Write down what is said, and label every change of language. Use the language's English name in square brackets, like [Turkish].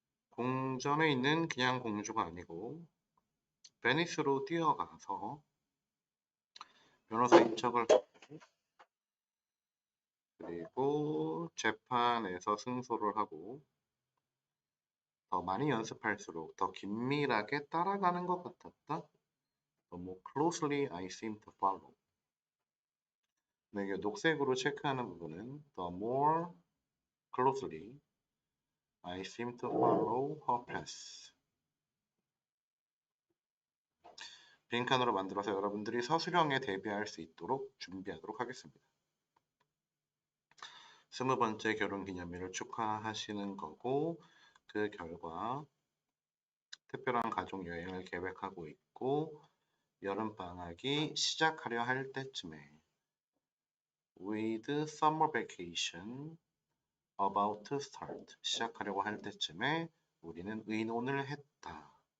[Korean] 궁전에 있는 그냥 공주가 아니고 베니스로 뛰어가서 변호사 인척을 하고 그리고 재판에서 승소를 하고 더 많이 연습할수록 더 긴밀하게 따라가는 것 같았다. [English] The more closely I seem to follow. [Korean] 네, 이게 녹색으로 체크하는 부분은 [English] The more closely I seem to follow her path. [Korean] 빈칸으로 만들어서 여러분들이 서술형에 대비할 수 있도록 준비하도록 하겠습니다. 20번째 결혼기념일을 축하하시는 거고 그 결과 특별한 가족여행을 계획하고 있고 여름방학이 시작하려 할 때쯤에 [English] with summer vacation about to start [Korean] 시작하려고 할 때쯤에 우리는 의논을 했다.